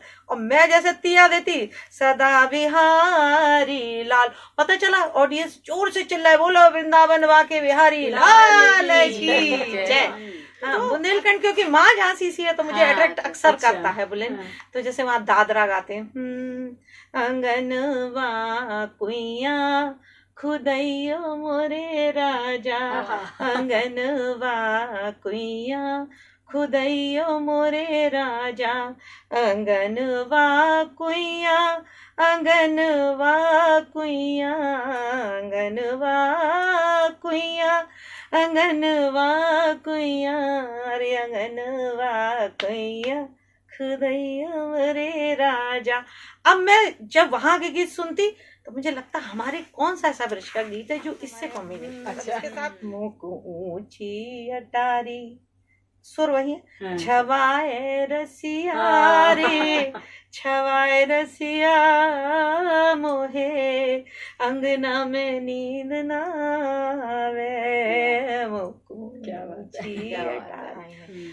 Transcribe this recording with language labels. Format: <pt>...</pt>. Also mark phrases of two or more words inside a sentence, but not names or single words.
<hi>और मैं जैसे तिया देती, सदा बिहारी लाल। पता चला ऑडियंस जोर से चिल्लाए, बोलो वृंदावन वाके बिहारी लाल की जय। बुंदेलखंड क्योंकि माँ झांसी सी है तो मुझे अट्रैक्ट अक्सर करता है बुलेन। तो जैसे वहाँ दादरा गाते हैं,</hi> <bns>अंगनवा कुइया खुदैयो मोरे राजा, अंगनवा कुइया खुदैयो मोरे राजा, अंगनवा कुइया, अंगनवा कुइया, अंगनवा कुइया, अंगनवा कुइया, अरे अंगनवा कुइया खुदैयो मोरे राजा।</bns> <hi>अब मैं जब वहां के गीत सुनती तो मुझे लगता हमारे कौन सा ऐसा ब्रज का गीत है जो इससे कम नहीं। अच्छा। इसके साथ</hi> <bra>मुख ऊंची अटारी,</bra> <hi>सुर वही है,</hi> <bra>छवाए रसिया रे, छवाए रसिया मोहे, अंगना में नींद ना आवे, मुख ऊंची अटारी।</bra>